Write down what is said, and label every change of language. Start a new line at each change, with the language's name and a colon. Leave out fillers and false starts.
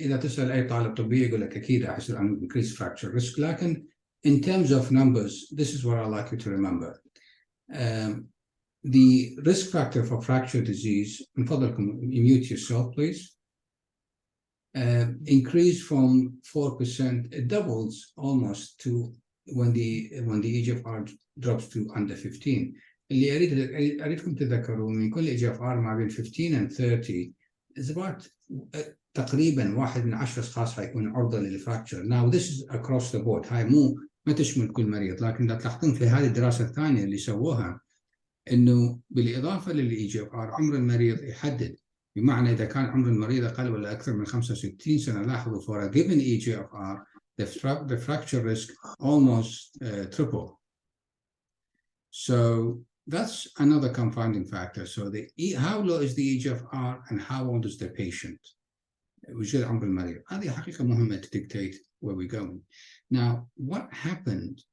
Arabic: إذا تسأل أي طالب طبي يقول لك أكيد راح يصير عندك increased fracture risk. لكن
English: in terms of numbers, this is what I'd like you to remember. The risk factor for fracture disease,
Arabic: من فضلكم
English: mute yourself, please. Increase from 4%, it doubles almost to when the EGFR drops to under 15.
Arabic: اللي أريدكم تذكروا من كل EGFR ما بين 15
English: and 30 is about
Arabic: تقريبا 1 من 10 أشخاص حيكون عرضة للفراكشر.
English: Now this is across the board.
Arabic: هاي ما تشمل كل مريض، لكن تلاحظون في هذه الدراسة الثانية اللي سووها إنه بالإضافة للEGFR عمر المريض يحدد، بمعنى إذا كان عمر المريض أقل ولا أكثر من 65 سنة لاحظوا
English: for a given EGFR the fracture risk almost triple. So that's another confounding factor. So how low is the EGFR and how old is the patient?
Arabic: وجود عمر المريض. هذه حقيقة مهمة
English: to dictate where we're going. Now, what happened?